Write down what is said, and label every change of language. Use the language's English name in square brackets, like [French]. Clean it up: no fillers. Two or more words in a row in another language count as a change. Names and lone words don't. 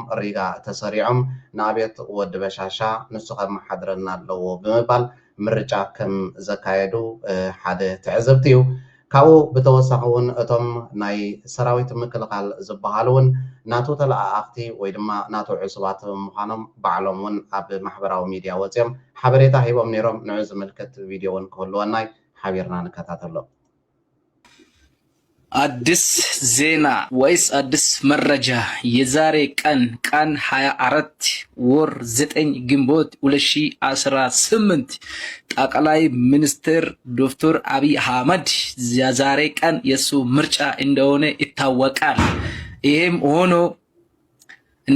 [Tigrinya] ሪጋ ተሰሪዖም ንኣብየት ወዲ በሻሻ ንሱ ከመሓድረና ኣለዎ ብምባል ምርጫ ከም ዘካየዱ ሓደ ትዕዘብቲ እዩ። ካብኡ ብተወሳኺ እውን እቶም ናይ ሰራዊት ምክልኻል ዝበሃሉ እውን ናቱ ተለኣኽቲ ወይ ድማ ናቱ ዕሱባት ምዃኖም ባዕሎም እውን ኣብ ማሕበራዊ ሚድያ ወፂኦም ሓበሬታ ሂቦም ነይሮም። ንዑ ዝምልከት ቪድዮ እውን ክህልወናይ ሓቢርና ንከታተሎ። [Amharic] አዲስ ዜና ወይስ አዲስ መረጃ? የዛሬ ቀን 24 ወር 9 ግንቦት 2018 ጠቅላይ ሚኒስትር ዶክተር አብይ አህመድ የዛሬ ቀን የሱ ምርጫ እንደሆነ ይታወቃል። ይሄም ሆኖ እንደ